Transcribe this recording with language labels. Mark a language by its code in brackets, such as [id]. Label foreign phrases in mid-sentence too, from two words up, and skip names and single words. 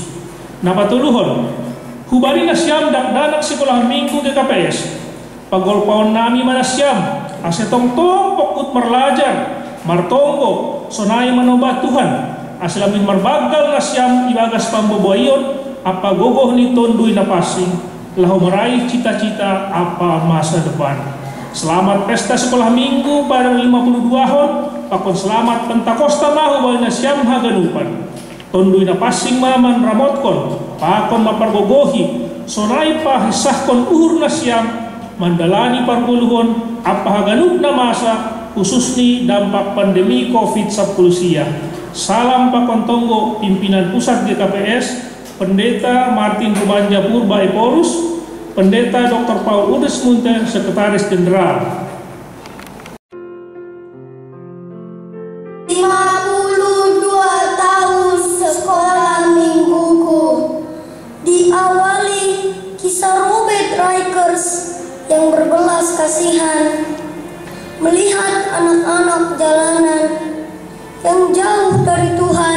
[bts] Napatuluhon hubani nasyam dak-danak sekolah minggu GKPS. Pagolpaon nami manasyam asetong topok ut marlajar martonggo sonai manobat Tuhan. Aslamin marbagal nasyam ibagas pamboboayon apa gogoh ni tonduy napasing lahu [id] meraih cita-cita [bts] apa [id] masa depan. Selamat pesta sekolah minggu pada 52 hon. [bts] Pakon selamat Pentakosta mahu bayi nasyam haganupan. Tonduy napasing maman ramotkon. Pakon mapargogohi. Sonai pahisahkon uhur nasyam. Mandalani parguluhon. Apa haganuk na masa. Khusus ni dampak pandemi COVID-19 sia. Salam pakon tonggo pimpinan pusat GKPS. Pendeta Martin Rumanja Purba Eporus. Pendeta Dr. Paul Udes Munte, [id] Sekretaris Jenderal. 52 tahun sekolah mingguku diawali kisah Robert Rikers yang berbelas kasihan melihat anak-anak jalanan yang jauh dari Tuhan.